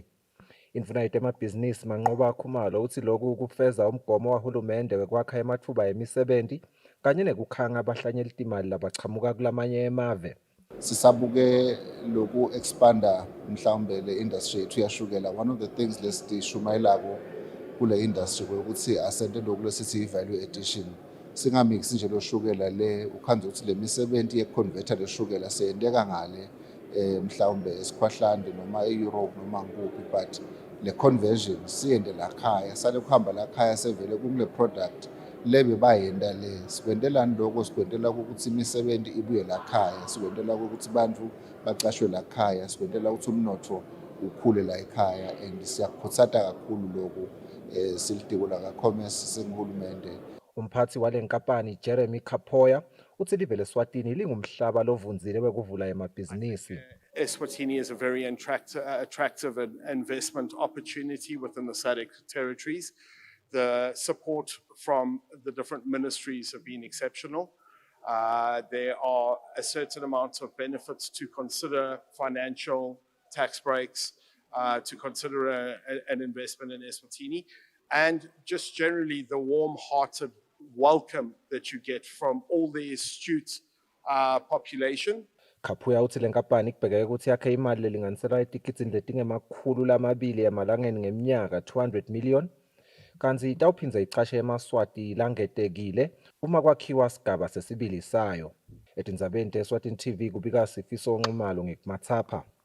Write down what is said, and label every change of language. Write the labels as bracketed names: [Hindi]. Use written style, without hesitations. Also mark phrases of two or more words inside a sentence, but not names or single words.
[Swati] Indvuna yetemabhizinisi manxoba khumalo uthi lokhu kufeza umgomo wahulumende wekwakha ematfuba emisebenti kanye nekukhanga abahlanyeli timali labachamuka kulamanye emave. Sisabuke loku expanda mhlawumbe le industry yethu yashukela. [English] One of the things [Swati] lesishumayelako kule [English] industry [Swati] ukuthi asente lokhu lesithi [English] value addition. [Swati] Singamix nje lo shukela le ukhanze ukuthi le misebenti yeconverter le shukela seyenteka ngale mhlawumbe esikhwahlande noma eEurope noma nguphi, but le conversion siyende la khaya sale kuhamba la khaya sevele kule product lebe bayenda le sikwendelani lokho sikwendela ukuthi imisebenti ibuye la khaya sikwendela ukuthi bantu bacashwe la khaya sikwendela ukuthi umnotho ukhule la ekhaya and siyakhuthata kakhulu lokho silitiko la commerce sengihulumende. Umphathi wale nkampani Jeremy Kapoya uthi live leSwatini lingumhlaba lovunzile wekuvula emabhizinisi. [English] Eswatini is a very attractive investment opportunity within the SADC territories. The support from the different ministries have been exceptional. There are a certain amount of benefits to consider, financial, tax breaks, to consider an investment in Eswatini, and just generally the warm-hearted welcome that you get from all the astute population. [Swati] Kapoya uthi lenkampani kubhekeke ukuthi yakhe imali lelinganisela etikithini letingemakhulu emalangeni ngeminyaka 200 million kanti itawuphinza icashe eMaswati langetekile uma kwakhiwa sigaba sesibili sayo. Etindzabeni teSwatini TV kubika Sifiso Nxumalo ngekumathapha.